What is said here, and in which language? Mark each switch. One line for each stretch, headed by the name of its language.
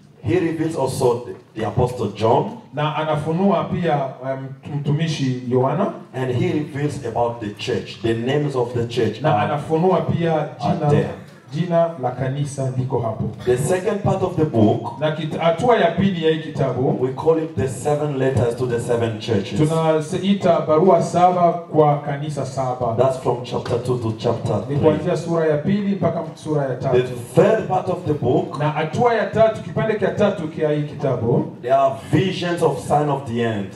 English: He reveals also the Apostle John.
Swahili: na anafunua pia mtumishi Yohana,
English: And he reveals about the church, the names of the church.
Swahili: na anafunua pia
English: there.
Swahili: jina la kanisa liko hapo.
English: The second part of the book,
Swahili: Na hatua ya pili ya hii kitabu
English: we call it the 7 letters to the 7 churches.
Swahili: tunaita barua 7 kwa kanisa 7.
English: That's from chapter 2 to chapter
Swahili: Ni
English: 3.
Swahili: kuanzia sura ya pili mpaka sura ya 3.
English: The third part of the book,
Swahili: Na hatua ya 3, kipande cha 3 kia hii kitabu
English: there are visions of sign of the end.